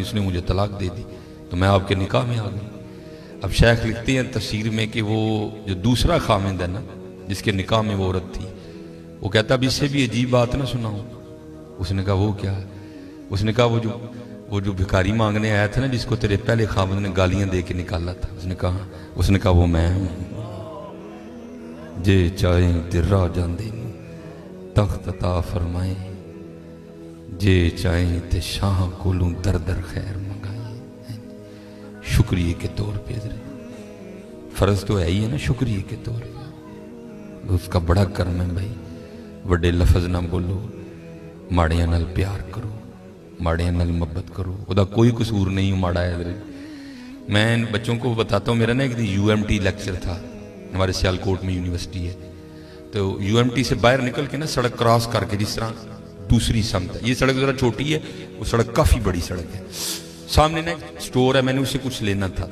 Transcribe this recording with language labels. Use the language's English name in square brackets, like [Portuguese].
[Urdu] اس نے مجھے طلاق دے دی تو میں آپ کے نکاح میں آ گئی. اب شیخ لکھتے ہیں تفسیر میں کہ وہ جو دوسرا خامند ہے نا جس کے نکاح میں وہ عورت تھی وہ کہتا اب اس سے بھی عجیب بات نہ سناؤں. اس نے کہا وہ کیا؟ اس نے کہا وہ جو بھکاری مانگنے آیا تھا نا جس کو تیرے پہلے خامند نے گالیاں دے کے نکالا تھا. اس نے کہا وہ میں ہوں. [Punjabi] جے چاہیں درا جاندے تخت عطا فرمائیں جے چاہیں تے شاہ کولوں در در خیر منگائیں. [Urdu] شکریہ کے طور پہ حضرت فرض تو ہے ہی ہے نا شکریہ کے طور پہ. اس کا بڑا کرم ہے بھائی. [Punjabi] وڈے لفظ نہ بولو ماڑیاں نال پیار کرو ماڑیاں نال محبت کرو. وہ دا کوئی قصور نہیں ماڑا ہے [Urdu] حضرت. میں بچوں کو بتاتا ہوں میرا نا ایک دن UMT لیکچر تھا. ہمارے سیالکوٹ میں یونیورسٹی ہے تو UMT سے باہر نکل کے نا سڑک کراس کر کے جس طرح دوسری سمت ہے. یہ سڑک ذرا چھوٹی ہے وہ سڑک کافی بڑی سڑک ہے, سامنے نا ایک سٹور ہے, میں نے اسے کچھ لینا تھا.